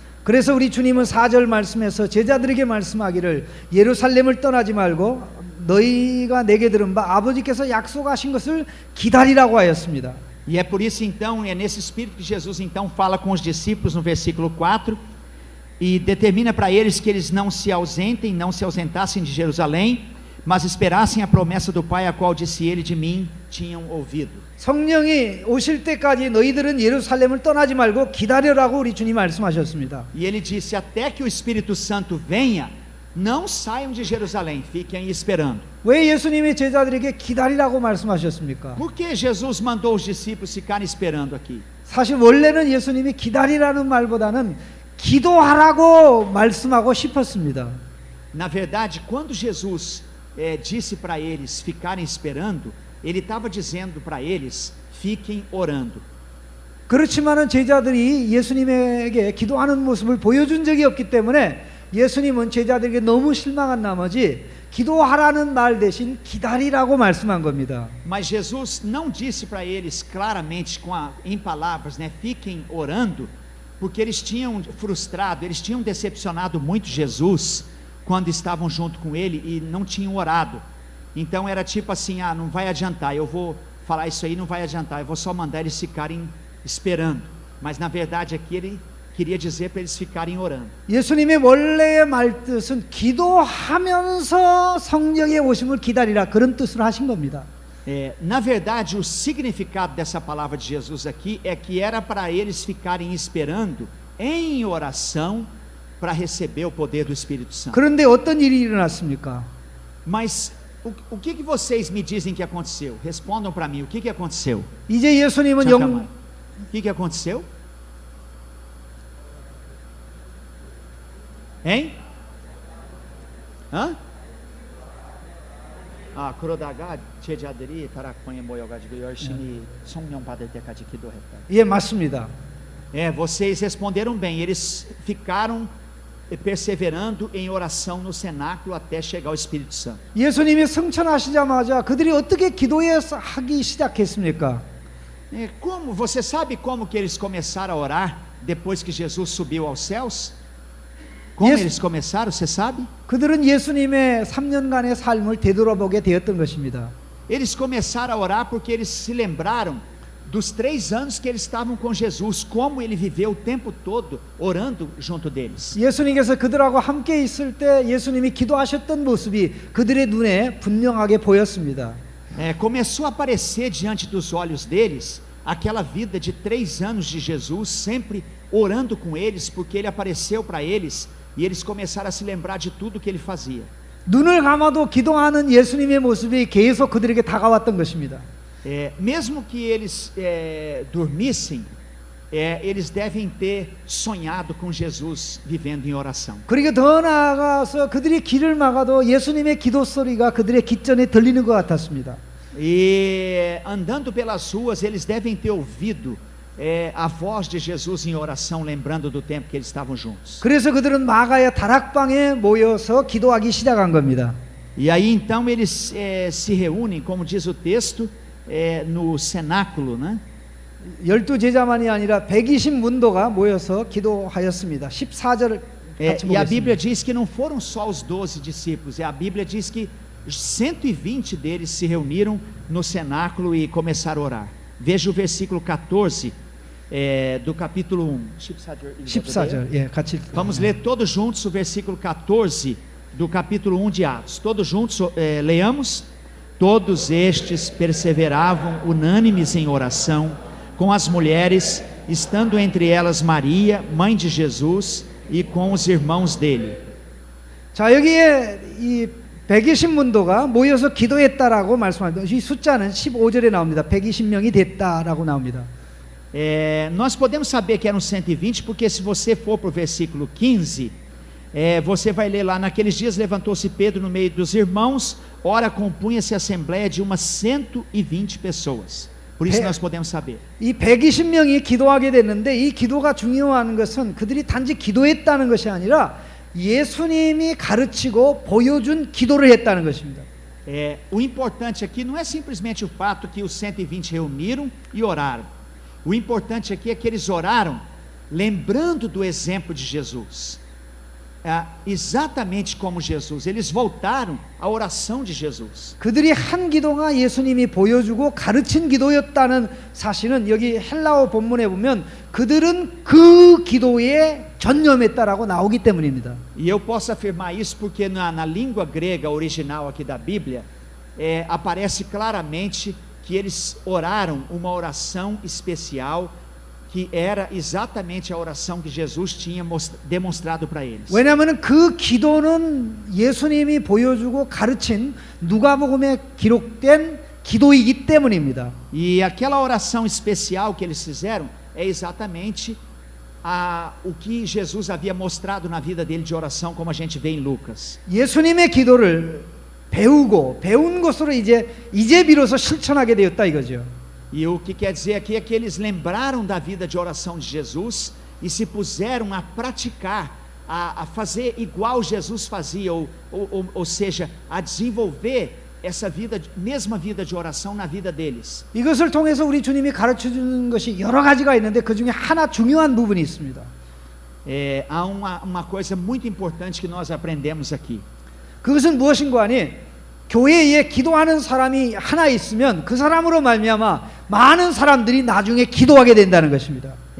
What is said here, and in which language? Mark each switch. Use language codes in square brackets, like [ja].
[ko] 그래서 우리 주님은 4절 말씀에서 제자들에게 말씀하기를 예루살렘을 떠나지 말고 너희가 내게 들은 바 아버지께서 약속하신 것을 기다리라고 하였습니다. [pt] E é por isso então, é nesse espírito que Jesus então fala com os discípulos no versículo 4 e determina para eles que eles não se ausentassem de Jerusalém, mas esperassem a promessa do Pai, a qual disse ele: de mim tinham ouvido. [ko] 성령이 오실 때까지 너희들은 예루살렘을 떠나지 말고 기다려라고 우리 주님 말씀하셨습니다. [pt] E ele disse: até que o Espírito Santo venha, não saiam de Jerusalém, fiquem esperando. [ko] 왜 예수님이 제자들에게 기다리라고 말씀하셨습니까? [pt] Por que Jesus mandou os discípulos ficarem esperando aqui? [ko] 사실 원래는 예수님이 기다리라는 말보다는 기도하라고 말씀하고 싶었습니다. [pt] Na verdade, quando Jesus disse para eles ficarem esperando, ele estava dizendo para eles: fiquem orando. [ko] 그렇지만은 제자들이 예수님에게 기도하는 모습을 보여준 적이 없기 때문에 예수님은 제자들에게 너무 실망한 나머지 기도하라는 말 대신 기다리라고 말씀한 겁니다. [pt] Mas Jesus não disse para eles claramente em palavras, fiquem orando, porque eles tinham frustrado, eles tinham decepcionado muito Jesus quando estavam junto com ele e não tinham orado. Então era tipo assim: não vai adiantar, eu vou falar isso aí, não vai adiantar, eu vou só mandar eles ficarem esperando. Mas na verdade aqui ele queria dizer para eles ficarem orando. [ko] 예수님의 원래의 말뜻은 기도하면서 성령의 오심을 기다리라, 그런 뜻으로 하신 겁니다. [pt] Na verdade, o significado dessa palavra de Jesus aqui é que era para eles ficarem esperando em oração para receber o poder do Espírito Santo. [ko] 그런데 어떤 일이 일어났습니까? [pt] Mas o que vocês me dizem que aconteceu? Respondam para mim, o que aconteceu? [ko] 이제 예수님은 [pt] O que aconteceu? Hein? [ko] 그러다가 제자들이 다락방에 모여가지고 열심히 성령 받을 때까지 기도했다. 예, 맞습니다. [pt] Vocês responderam bem. Eles ficaram perseverando em oração no cenáculo até chegar o Espírito Santo. [ko] 예수님이 승천하시자마자 그들이 어떻게 기도하기 시작했습니까? [pt] Como? Você sabe como que eles começaram a orar depois que Jesus subiu aos céus? Como eles começaram, você sabe? [ko] 그들은 예수님의 3년간의 삶을 되돌아보게 되었던 것입니다. [pt] Eles começaram a orar porque eles se lembraram dos 3 anos que eles estavam com Jesus, como ele viveu o tempo todo orando junto deles. [ko] 예수님께서 그들하고 함께 있을 때 예수님이 기도하셨던 모습이 그들의 눈에 분명하게 보였습니다. [pt] Começou a aparecer diante dos olhos deles aquela vida de 3 anos de Jesus, sempre orando com eles, porque ele apareceu para eles e eles começaram a se lembrar de tudo que ele fazia. [ko] 눈을 감아도 기도하는 예수님의 모습이 계속 그들에게 다가왔던 것입니다. [pt] Mesmo que eles dormissem, eles devem ter sonhado com Jesus vivendo em oração. [ko] 그리고 더 나아가서 그들이 길을 막아도 예수님의 기도 소리가 그들의 귓전에 들리는 것 같았습니다. [pt] E andando pelas ruas, eles devem ter ouvido a voz de Jesus em oração, lembrando do tempo que eles estavam juntos. [ko] 그래서 그들은 마가의 다락방에 모여서 기도하기 시작한 겁니다. [pt] E aí então eles se reúnem, como diz o texto, no cenáculo, né? [ko] 12제자만이 아니라 120문도가 모여서 기도하였습니다. 14절 같이 [pt] E a Bíblia diz que não foram só os 12 discípulos, a Bíblia diz que 120 deles se reuniram no cenáculo e começaram a orar. Veja o versículo 14 do capítulo 1. [ko] 14절, 예, 같이. [pt] Vamos ler todos juntos o versículo 14 do capítulo 1 de Atos. Todos juntos, leamos. Todos estes perseveravam unânimes em oração com as mulheres, estando entre elas Maria, mãe de Jesus, e com os irmãos dele. [ko] 자, 여기에 이 120문도가 모여서 기도했다라고 말씀합니다. 이 숫자는 15절에 나옵니다. 120명이 됐다라고 나옵니다. [pt] Nós podemos saber que eram 120, porque se você for para o versículo 15, você vai ler lá: naqueles dias levantou-se Pedro no meio dos irmãos, ora compunha-se a assembleia de umas 120 pessoas. Por isso nós podemos saber. [ko] 이 120명이 기도하게 됐는데, 이 기도가 중요한 것은 그들이 단지 기도했다는 것이 아니라 예수님이 가르치고 보여준 기도를 했다는 것입니다. [pt] O importante aqui não é simplesmente o fato que os 120 reuniram e oraram. O importante aqui é que eles oraram lembrando do exemplo de Jesus. Exatamente como Jesus. Eles voltaram à oração de Jesus. [ko] 그들이 한 기도가 예수님이 보여주고 가르친 기도였다는 사실은 여기 헬라어 본문에 보면 그들은 그 기도에 전념했다라고 나오기 때문입니다. [pt] E eu posso afirmar isso porque na língua grega original aqui da Bíblia, aparece claramente que eles oraram uma oração especial, que era exatamente a oração que Jesus tinha demonstrado para eles. [ko] 왜냐하면 그 기도는 예수님이 보여주고 가르친 누가복음에 기록된 기도이기 때문입니다. [pt] E aquela oração especial que eles fizeram é exatamente o que Jesus havia mostrado na vida dele de oração, como a gente vê em Lucas. [ko] 예수님의 기도를 배운 것으로 이제 비로소 실천하게 되었다 이거죠. [pt] E o que quer dizer aqui é que eles lembraram da vida de oração de Jesus e se puseram a praticar, a fazer igual Jesus fazia, ou seja, a desenvolver essa mesma vida de oração na vida deles. [ko] 이것을 통해서 우리 주님이 가르쳐 주는 것이 여러 가지가 있는데 그 중에 하나 중요한 부분이 있습니다. [pt] Há uma coisa muito importante que nós aprendemos aqui. [ko] 그것은 무엇인가 하니, 교회에 기도하는 사람이 하나 있으면 그 사람으로 말미암아 많은 사람들이 나중에 기도하게 된다는 것입니다.